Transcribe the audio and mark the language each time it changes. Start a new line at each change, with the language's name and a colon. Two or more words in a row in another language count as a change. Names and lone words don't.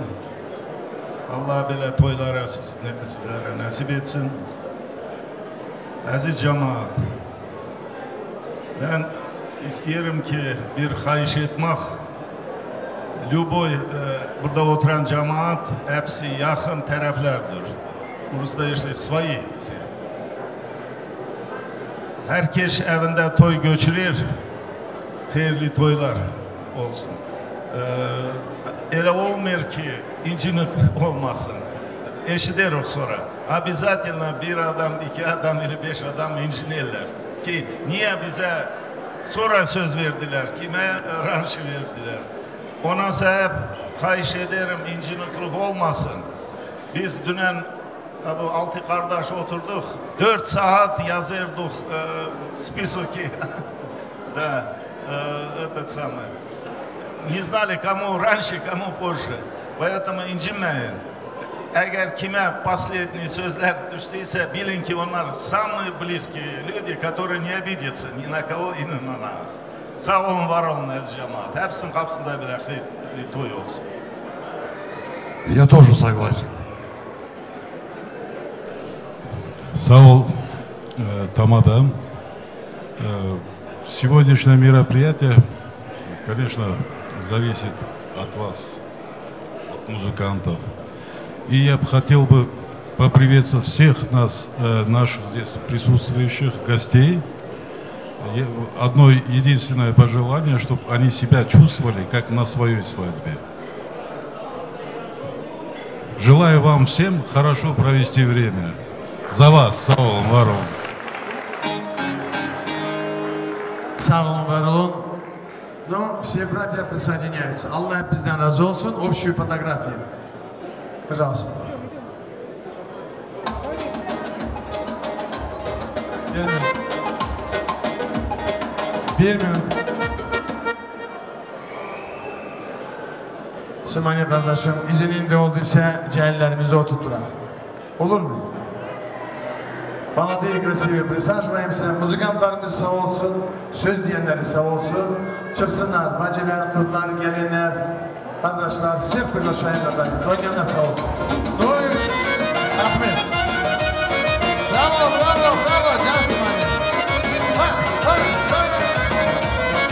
Turkish: Allah böyle toylara sizlere nasip etsin. Aziz cemaat, ben isterim ki bir xahiş etmek. Любой burada oturan cemaat hepsi yakın taraflardır. Burası işte
Russian: свои все.
Turkish: Herkes evinde toy göçürür. Hayırlı toylar olsun. Öyle olmuyor ki incinik olmasın. Eşiderek sonra. Обязательно bir adam, iki adam, 5 adam incinirler. Ki niye bize sonra söz verdiler, kime ranş verdiler. Ona sebep xahiş ederim inciniklik olmasın. Biz dünen bu 6 kardeş oturduk. 4 saat yazırdık списоки.
Russian: Да, этот самый. Не знали, кому раньше, кому позже. Поэтому
Turkish: incinmeyin. Eğer kime
Russian: последние
Turkish: sözler düştüyse bilin ki onlar
Russian: самые близкие люди, которые не обидятся ни на кого и на нас.
Turkish: Sağ olun, var olun aziz cemaat. Hepsinin kapısında bir hayırlı toy olsun.
Russian: Я тоже согласен.
Turkish: Sağ ol, Тамада.
Russian: Сегодняшнее мероприятие, конечно, зависит от вас, от музыкантов. И я бы хотел бы поприветствовать всех нас, наших здесь присутствующих гостей. Одно единственное пожелание, чтобы они себя чувствовали, как на своей свадьбе. Желаю вам всем хорошо провести время. За вас,
Turkish: sağ olun, var olun. Sağ olun, var olun.
Russian: Но все братья присоединяются.
Turkish: Allah bizden razı olsun.
Russian: Общую фотографию. Пожалуйста.
Turkish: Bir minut. Sümeyye kardeşim izinin de olduysa cahillerimizi oturtturar. Olur mu?
Russian: Молодые красивые присаживаемся.
Turkish: Muzikantlarımız sağ olsun. Söz diyenleri sağ olsun. Çıksınlar. Bacılar, kızlar, gelinler, kardeşler.
Russian: Всех приглашаем на танец.
Turkish: Oynayanlar sağ olsun. Ahmet. Bravo, bravo, bravo. Can Sümeyye.